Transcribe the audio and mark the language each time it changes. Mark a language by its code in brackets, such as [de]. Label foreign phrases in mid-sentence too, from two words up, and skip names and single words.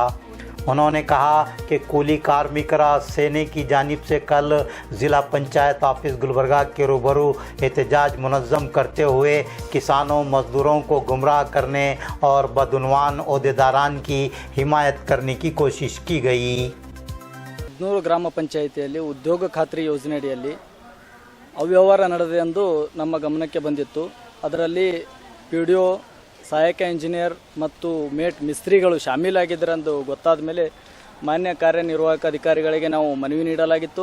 [ur] انہوں نے کہا کہ کولی کارمیکرا سینے کی جانب سے کل ضلع پنچایت آفس گلبرگہ کے روبرو احتجاج منظم کرتے ہوئے کسانوں مزدوروں کو گمراہ کرنے اور بدعنوان عہدیداران کی حمایت کرنے کی کوشش کی گئی. [kn] 100 ಗ್ರಾಮ ಪಂಚಾಯಿತಿಯಲ್ಲಿ ಉದ್ಯೋಗ ಖಾತ್ರಿ ಯೋಜನೆ ಅಡಿಯಲ್ಲಿ ಅವ್ಯವಹಾರ ನಡೆದಿದೆ ಎಂದು ನಮ್ಮ ಗಮನಕ್ಕೆ ಬಂದಿತ್ತು। ಅದರಲ್ಲಿ PDO, ಸಹಾಯಕ ಇಂಜಿನಿಯರ್ ಮತ್ತು ಮೇಟ್ ಮಿಸ್ತ್ರಿಗಳು ಶಾಮೀಲಾಗಿದ್ದರೆಂದು ಗೊತ್ತಾದ ಮೇಲೆ ಮಾನ್ಯ ಕಾರ್ಯನಿರ್ವಾಹಕ ಅಧಿಕಾರಿಗಳಿಗೆ ನಾವು ಮನವಿ ನೀಡಲಾಗಿತ್ತು।